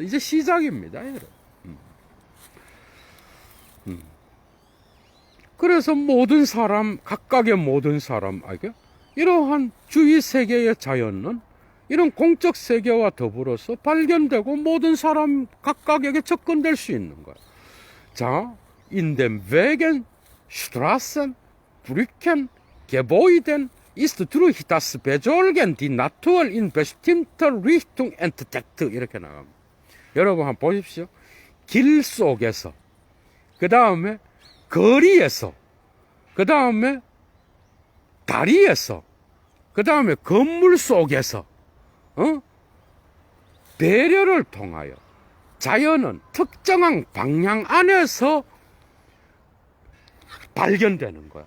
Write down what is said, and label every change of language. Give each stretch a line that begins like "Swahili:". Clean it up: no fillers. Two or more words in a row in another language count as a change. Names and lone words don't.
Korean: 이제 시작입니다, 여러분. 그래서 모든 사람, 각각의 모든 사람, 이러한 주위 세계의 자연은 이런 공적 세계와 더불어서 발견되고 모든 사람 각각에게 접근될 수 있는 거야. 자,
German: in den Wegen, Straßen, Brücken, Gebäuden ist durch das Besorgen die Natur in bestimmter Richtung entdeckt.
Korean: 이렇게 나갑니다. 여러분 한번 보십시오. 길 속에서, 그 다음에 거리에서, 그 다음에 다리에서, 그 다음에 건물 속에서, 배려를 통하여 자연은 특정한 방향 안에서 발견되는 거야.